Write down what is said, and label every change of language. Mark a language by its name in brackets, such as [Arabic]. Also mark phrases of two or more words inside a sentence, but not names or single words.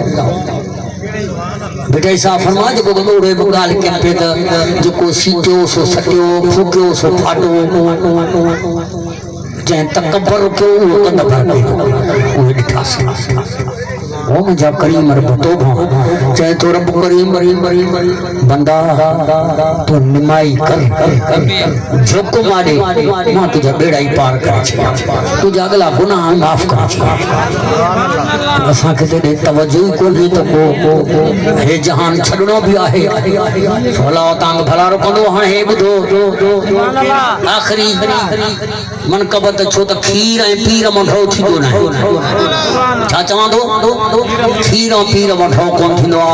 [Sindhi] बेटा साहब फरमा जेको ॻोड़े बि ॻाल्हि कयां पिए त जेको सीटियो सो सटियो फूकियो सो फाटो जंहिं तकबर कयो उहो कंदबर कयो उहे ॾिठासीं। ओ मुझा करीम रब तौबा चाहे तो रब करीम बंदा तो निमाई कर झोक मारे मां तुझा बेड़ा ही पार कर तुझा अगला गुनाह माफ कर। असां खे ते तवज्जो कोन्हे त को हे जहान छडणो भी आहे भला तांग भला रखंदो। हाणे हे ॿुधो आखिरी मनकबत छो त खीर ऐं पीर मंढो थींदो न छा चवंदो खीर ऐं पीर मंढो कोन थींदो आहे।